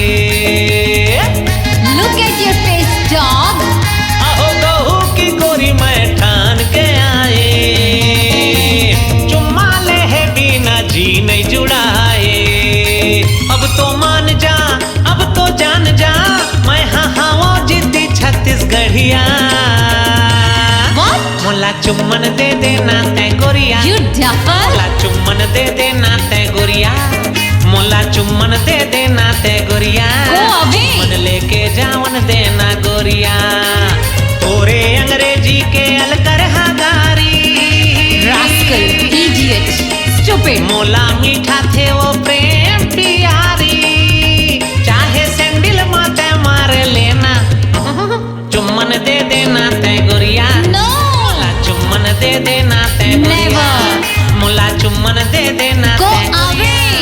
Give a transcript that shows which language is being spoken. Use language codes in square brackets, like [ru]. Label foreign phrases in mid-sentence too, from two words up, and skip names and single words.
[en] Look at your face, dog. [hne] आहो गहू की गोरी मैं ठान के आए। चुम्मा ले है बिना जी नहीं जुड़ाए। अब तो मान जा, अब तो जान जा, मैं हाँ वो जिद्दी छत्तीसगढ़िया। मोला चुम्मन दे देना तै गोरिया। [en] You duffer! [hne] मोला चुम्मन दे देना तै गोरिया। मोला चुम्मन दे देना तै गोरिया। चुम्मन लेके जावन देना गोरिया। तोरे अंग्रेजी के अलकर हगारी। [en] Rascal, idiot, stupid. [hne] मोला मीठा थे वो प्रेम प्यारी। चाहे सैंडल माथे मार लेना। चुम्मन दे देना तै गोरिया। चुम्मन दे देना तै गोरिया। मोला चुम्मन दे देना तै गोरिया।